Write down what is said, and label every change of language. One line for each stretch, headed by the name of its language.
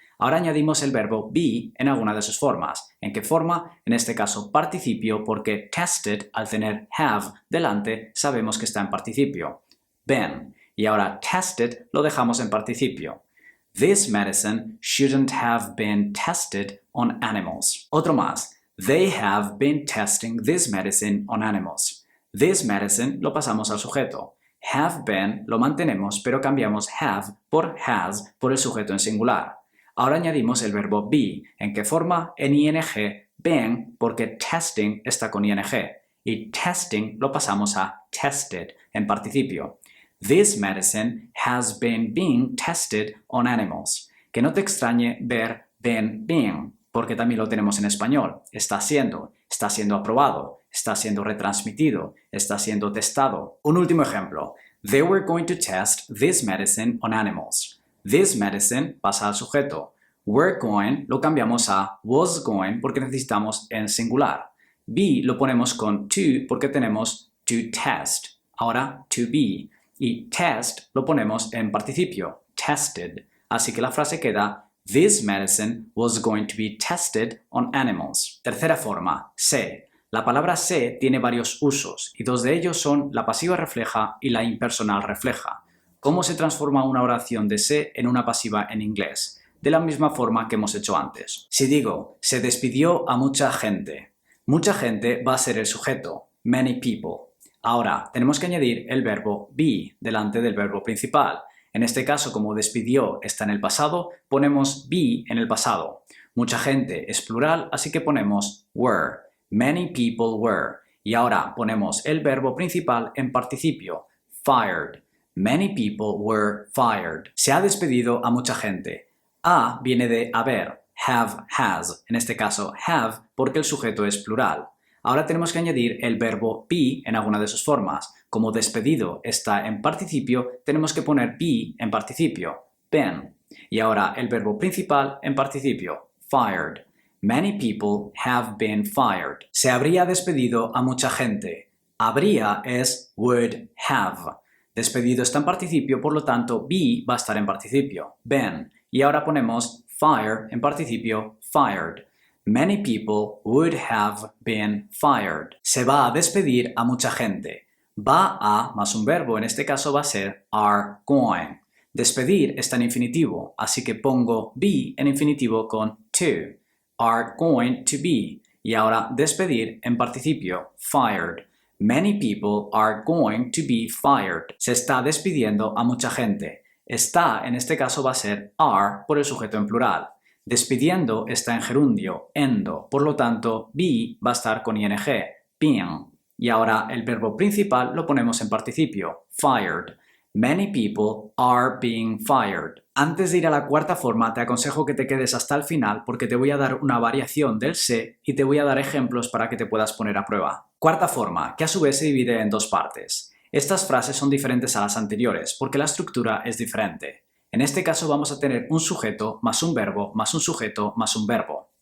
Spanish: Ahora añadimos el verbo be en alguna de sus formas. ¿En qué forma? En este caso participio, porque tested, al tener have delante, sabemos que está en participio. Been. Y ahora tested lo dejamos en participio.
English: This medicine shouldn't have been tested on animals.
Spanish: Otro más.
English: They have been testing this medicine on animals. This medicine
Spanish: lo pasamos al sujeto. Have been lo mantenemos, pero cambiamos have por has por el sujeto en singular. Ahora añadimos el verbo be. ¿En qué forma? En ing, been, porque testing está con ing. Y testing lo pasamos a tested, en participio.
English: This medicine has been being tested on animals.
Spanish: Que no te extrañe ver been being, porque también lo tenemos en español. Está siendo aprobado, está siendo retransmitido, está siendo testado. Un último ejemplo.
English: They were going to test this medicine on animals. This medicine
Spanish: pasa al sujeto. Were going lo cambiamos a was going porque necesitamos en singular. Be lo ponemos con to porque tenemos to test. Ahora to be. Y test lo ponemos en participio.
English: Tested.
Spanish: Así que la frase queda
English: This medicine was going to be tested on animals.
Spanish: Tercera forma, se. La palabra se tiene varios usos y dos de ellos son la pasiva refleja y la impersonal refleja. ¿Cómo se transforma una oración de se en una pasiva en inglés? De la misma forma que hemos hecho antes. Si digo, se despidió a mucha gente va a ser el sujeto, many people. Ahora, tenemos que añadir el verbo be delante del verbo principal. En este caso, como despidió está en el pasado, ponemos be en el pasado. Mucha gente es plural, así que ponemos were.
English: Many people were.
Spanish: Y ahora ponemos el verbo principal en participio, fired.
English: Many people were fired.
Spanish: Se ha despedido a mucha gente. A viene de haber, have, has. En este caso, have, porque el sujeto es plural. Ahora tenemos que añadir el verbo be en alguna de sus formas. Como despedido está en participio, tenemos que poner be en participio, been. Y ahora el verbo principal en participio, fired.
English: Many people have been fired.
Spanish: Se habría despedido a mucha gente. Habría es would have. Despedido está en participio, por lo tanto, be va a estar en participio, been. Y ahora ponemos fire en participio, fired.
English: Many people would have been fired.
Spanish: Se va a despedir a mucha gente. Va a más un verbo, en este caso va a ser are going. Despedir está en infinitivo, así que pongo be en infinitivo con to.
English: Are going to be.
Spanish: Y ahora despedir en participio, fired.
English: Many people are going to be fired.
Spanish: Se está despidiendo a mucha gente. Está, en este caso, va a ser are por el sujeto en plural. Despidiendo está en gerundio, endo. Por lo tanto, be va a estar con ing, being. Y ahora el verbo principal lo ponemos en participio, fired.
English: Many people are being fired.
Spanish: Antes de ir a la cuarta forma, te aconsejo que te quedes hasta el final porque te voy a dar una variación del se y te voy a dar ejemplos para que te puedas poner a prueba. Cuarta forma, que a su vez se divide en dos partes. Estas frases son diferentes a las anteriores porque la estructura es diferente. En este caso vamos a tener un sujeto más un verbo más un sujeto más un verbo.